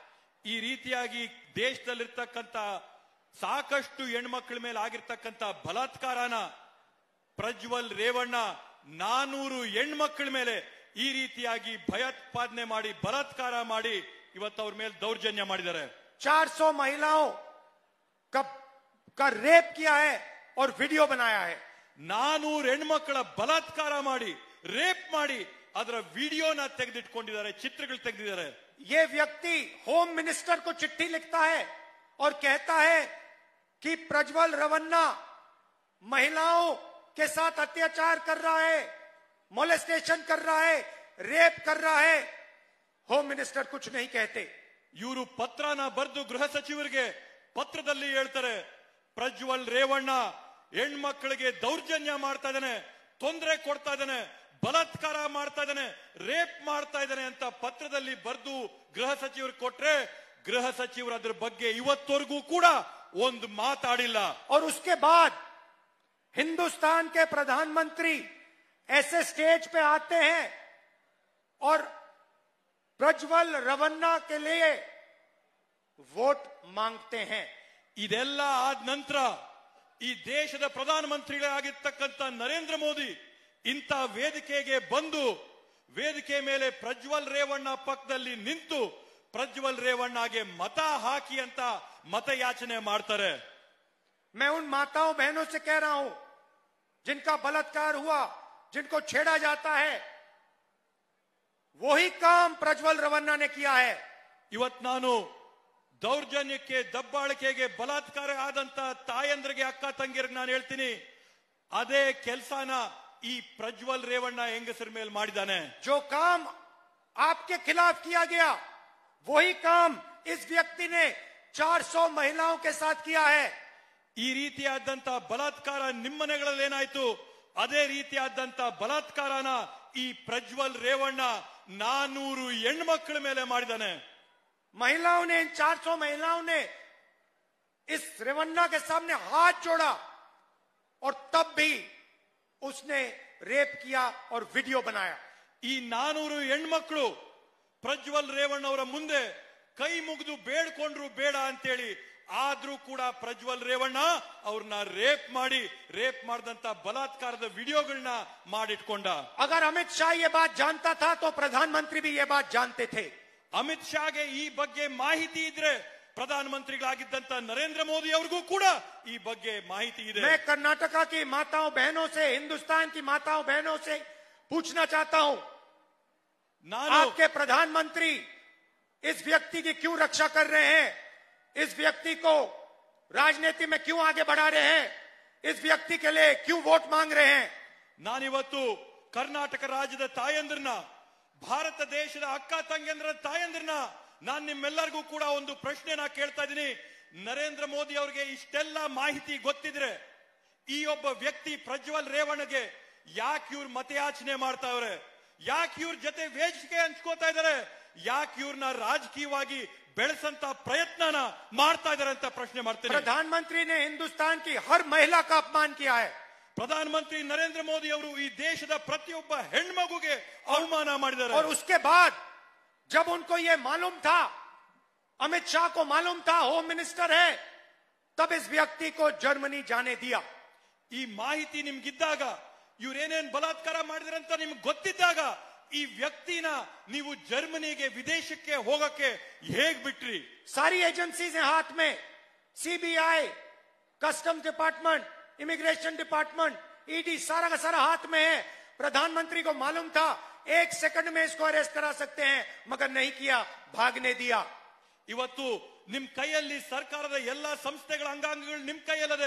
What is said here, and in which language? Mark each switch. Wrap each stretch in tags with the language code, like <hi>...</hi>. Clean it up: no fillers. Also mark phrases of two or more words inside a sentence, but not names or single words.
<kn>ಈ ರೀತಿಯಾಗಿ ದೇಶದಲ್ಲಿರ್ತಕ್ಕಂಥ ಸಾಕಷ್ಟು ಹೆಣ್ಮಕ್ಳ ಮೇಲೆ ಆಗಿರ್ತಕ್ಕಂಥ ಬಲಾತ್ಕಾರನ ಪ್ರಜ್ವಲ್ ರೇವಣ್ಣ 400 ಹೆಣ್ಮಕ್ಳ ಮೇಲೆ ಈ ರೀತಿಯಾಗಿ ಭಯೋತ್ಪಾದನೆ ಮಾಡಿ ಬಲಾತ್ಕಾರ ಮಾಡಿ ಇವತ್ತು ಅವ್ರ ಮೇಲೆ ದೌರ್ಜನ್ಯ ಮಾಡಿದ್ದಾರೆ.</kn> <hi>400 महिलाओं का रेप किया है और वीडियो बनाया है.</hi> <kn>400 ಹೆಣ್ಮಕ್ಕಳ ಬಲಾತ್ಕಾರ ಮಾಡಿ, ರೇಪ್ ಮಾಡಿ ಅದರ ವಿಡಿಯೋನ ತೆಗೆದಿಟ್ಕೊಂಡಿದ್ದಾರೆ, ಚಿತ್ರಗಳು ತೆಗೆದಿದ್ದಾರೆ.</kn> <hi>ये व्यक्ति</hi> <en>Home Minister</en> <hi>को चिट्ठी लिखता है और कहता है कि प्रज्वल रवन्ना महिलाओं के साथ अत्याचार कर रहा है, मोलेस्टेशन कर रहा है, रेप कर रहा है.</hi> <en>Home Minister</en> <hi>कुछ नहीं कहते.</hi> <kn>ಇವರು ಪತ್ರನ ಬರೆದು ಗೃಹ ಸಚಿವರಿಗೆ ಪತ್ರದಲ್ಲಿ ಹೇಳ್ತಾರೆ, ಪ್ರಜ್ವಲ್ ರೇವಣ್ಣ ಹೆಣ್ಮಕ್ಳಿಗೆ ದೌರ್ಜನ್ಯ ಮಾಡ್ತಾ ಇದ್ದಾನೆ, ತೊಂದರೆ ಕೊಡ್ತಾ ಇದ್ದಾನೆ, ಬಲಾತ್ಕಾರ ಮಾಡ್ತಾ ಇದ್ದಾನೆ, ರೇಪ್ ಮಾಡ್ತಾ ಇದ್ದಾನೆ ಅಂತ ಪತ್ರದಲ್ಲಿ ಬರೆದು ಗೃಹ ಸಚಿವರು ಕೊಟ್ರೆ ಗೃಹ ಸಚಿವರು ಅದ್ರ ಬಗ್ಗೆ ಇವತ್ತವರೆಗೂ ಕೂಡ ಒಂದು ಮಾತಾಡಿಲ್ಲ.</kn> <hi>और उसके बाद हिंदुस्तान के प्रधानमंत्री ऐसे स्टेज पे आते हैं और प्रज्वल रवन्ना के लिए वोट मांगते हैं.</hi> <kn>ಇದೆಲ್ಲ ಆದ ನಂತರ ಈ ದೇಶದ ಪ್ರಧಾನಮಂತ್ರಿಗಳಾಗಿರ್ತಕ್ಕಂಥ ನರೇಂದ್ರ ಮೋದಿ ಇಂಥ ವೇದಿಕೆಗೆ ಬಂದು ವೇದಿಕೆ ಮೇಲೆ ಪ್ರಜ್ವಲ್ ರೇವಣ್ಣ ಪಕ್ಕದಲ್ಲಿ ನಿಂತು ಪ್ರಜ್ವಲ್ ರೇವಣ್ಣಗೆ ಮತ ಹಾಕಿ ಅಂತ ಮತಯಾಚನೆ ಮಾಡ್ತಾರೆ.</kn> <hi>मैं उन माताओं बहनों से कह रहा हूं जिनका बलात्कार हुआ, जिनको छेड़ा जाता है, वही काम प्रज्वल रवन्ना ने किया है.</hi> <kn>ಇವತ್ತು ನಾನು ದೌರ್ಜನ್ಯಕ್ಕೆ, ದಬ್ಬಾಳಿಕೆಗೆ, ಬಲಾತ್ಕಾರ ಆದಂತ ತಾಯಂದ್ರಿಗೆ, ಅಕ್ಕ ತಂಗಿಯರಿಗೆ ನಾನು ಹೇಳ್ತೀನಿ, ಅದೇ ಕೆಲಸನ ಈ ಪ್ರಜ್ವಲ್ ರೇವಣ್ಣ ಹೆಂಗಸರ ಮೇಲೆ ಮಾಡಿದ್ದಾನೆ.</kn> <hi>जो काम आपके खिलाफ किया गया वही काम इस व्यक्ति ने 400 महिलाओं के साथ किया है.</hi> <kn>ಈ ರೀತಿಯಾದಂತ ಬಲಾತ್ಕಾರ ನಿಮ್ಮನೆಗಳಲ್ಲಿ ಏನಾಯ್ತು, ಅದೇ ರೀತಿಯಾದಂತ ಬಲಾತ್ಕಾರನ ಈ ಪ್ರಜ್ವಲ್ ರೇವಣ್ಣ 400 ಹೆಣ್ಮಕ್ಳ ಮೇಲೆ ಮಾಡಿದ್ದಾನೆ.</kn> <hi>महिलाओं ने, इन 400 महिलाओं ने इस रेवन्ना के सामने हाथ जोड़ा और तब भी उसने रेप किया और वीडियो बनाया.</hi> <kn>ಈ 400 ಹೆಣ್ಮಕ್ಳು ಪ್ರಜ್ವಲ್ ರೇವಣ್ಣ ಅವರ ಮುಂದೆ ಕೈ ಮುಗಿದು ಬೇಡ್ಕೊಂಡ್ರು ಬೇಡ ಅಂತೇಳಿ, ಆದ್ರೂ ಕೂಡ ಪ್ರಜ್ವಲ್ ರೇವಣ್ಣ ಅವ್ರನ್ನ ರೇಪ್ ಮಾಡಿದಂತ ಬಲಾತ್ಕಾರದ ವಿಡಿಯೋಗಳನ್ನ ಮಾಡಿಟ್ಕೊಂಡ.</kn> <hi>अगर अमित शाह ये बात जानता था तो प्रधानमंत्री भी ये बात जानते थे.</hi> <kn>ಅಮಿತ್ ಶಾಗೆ ಈ ಬಗ್ಗೆ ಮಾಹಿತಿ ಇದ್ರೆ ಪ್ರಧಾನಮಂತ್ರಿಗಳಾಗಿದ್ದಂತ ನರೇಂದ್ರ ಮೋದಿ ಅವ್ರಿಗೂ ಕೂಡ ಈ ಬಗ್ಗೆ ಮಾಹಿತಿ ಇದೆ.</kn> <hi>मैं कर्नाटका की माताओं बहनों से, हिंदुस्तान की माताओं बहनों से पूछना चाहता हूं, आपके प्रधानमंत्री इस व्यक्ति की क्यों रक्षा कर रहे हैं? इस व्यक्ति को राजनीति में क्यों आगे बढ़ा रहे हैं? इस व्यक्ति के लिए क्यों वोट मांग रहे हैं?</hi> <kn>ನಾನಿವತ್ತು ಕರ್ನಾಟಕ ರಾಜ್ಯದ ತಾಯಂದ್ರನ್ನ, ಭಾರತ ದೇಶದ ಅಕ್ಕ ತಂಗಿಯಂದ್ರ ತಾಯಂದ್ರನ್ನ ನಾನು ನಿಮ್ಮೆಲ್ಲರಿಗೂ ಕೂಡ ಒಂದು ಪ್ರಶ್ನೆನ ಕೇಳ್ತಾ ಇದ್ದೀನಿ. ನರೇಂದ್ರ ಮೋದಿ ಅವರಿಗೆ ಇಷ್ಟೆಲ್ಲ ಮಾಹಿತಿ ಗೊತ್ತಿದ್ರೆ ಈ ಒಬ್ಬ ವ್ಯಕ್ತಿ ಪ್ರಜ್ವಲ್ ರೇವಣ್ಣಗೆ ಯಾಕೆ ಇವ್ರು ಮತಯಾಚನೆ ಮಾಡ್ತಾವ್ರೆ? ಯಾಕೆ ಇವ್ರ ಜೊತೆ ವೇದಿಕೆ ಹಂಚ್ಕೋತಾ ಇದಾರೆ? ಯಾಕೆ ಇವ್ರನ್ನ ರಾಜಕೀಯವಾಗಿ ಬೆಳೆಸಂತ ಪ್ರಯತ್ನನ ಮಾಡ್ತಾ ಇದಾರೆ ಅಂತ ಪ್ರಶ್ನೆ ಮಾಡ್ತೀನಿ.</kn> <hi>प्रधानमंत्री ने हिंदुस्तान की हर महिला का अपमान किया है.</hi> <kn>ಪ್ರಧಾನಮಂತ್ರಿ ನರೇಂದ್ರ ಮೋದಿ ಅವರು ಈ ದೇಶದ ಪ್ರತಿಯೊಬ್ಬ ಹೆಣ್ಮಗುಗೆ ಅವಮಾನ ಮಾಡಿದ್ದಾರೆ.</kn> <hi>और उसके बाद जब उनको ये मालूम था, अमित शाह को मालूम था</hi> <en>Home Minister</en> <hi>है, तब इस व्यक्ति को जर्मनी जाने दिया.</hi> <kn>ಈ ಮಾಹಿತಿ ನಿಮ್ಗಿದ್ದಾಗ, ಇವ್ರೇನೇನ್ ಬಲಾತ್ಕಾರ ಮಾಡಿದ್ರೆ ಅಂತ ನಿಮ್ಗೆ ಗೊತ್ತಿದ್ದಾಗ ಈ ವ್ಯಕ್ತಿನ ನೀವು ಜರ್ಮನಿಗೆ, ವಿದೇಶಕ್ಕೆ ಹೋಗಕ್ಕೆ ಹೇಗ್ ಬಿಟ್ರಿ?</kn> <hi>सारी एजेंसीज हैं हाथ में, सीबीआई,</hi> <en>Customs Department, Immigration Department,</en> <hi>ईडी, सारा का सारा हाथ में है. प्रधानमंत्री को मालूम था 1 सेकंड में इसको अरेस्ट करा सकते हैं, मगर नहीं किया, भागने दिया.</hi> <kn>ಇವತ್ತು ನಿಮ್ ಕೈಯಲ್ಲಿ ಸರ್ಕಾರದ ಎಲ್ಲಾ ಸಂಸ್ಥೆಗಳ ಅಂಗಾಂಗಗಳು ನಿಮ್ ಕೈಯಲ್ಲಿದೆ.</kn>